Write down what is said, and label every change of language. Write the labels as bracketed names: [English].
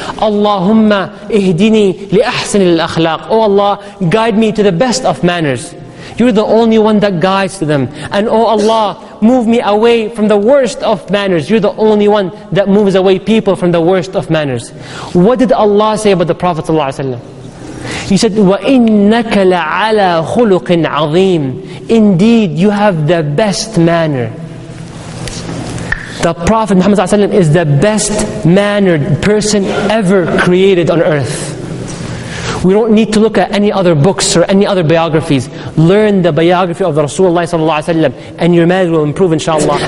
[Arabic] Allahumma ihdini li ahsani al-akhlaq. [English] Oh Allah, guide me to the best of manners. You're the only one that guides to them. And oh Allah, move me away from the worst of manners. You're the only one that moves away people from the worst of manners. What did Allah say about the Prophet ﷺ? He said, [Arabic] وَإِنَّكَ لَعَلَى خُلُقٍ عَظِيمٍ. [English] Indeed, you have the best manner. The Prophet Muhammad ﷺ is the best mannered person ever created on earth. We don't need to look at any other books or any other biographies. Learn the biography of the Rasulullah ﷺ and your manners will improve inshallah.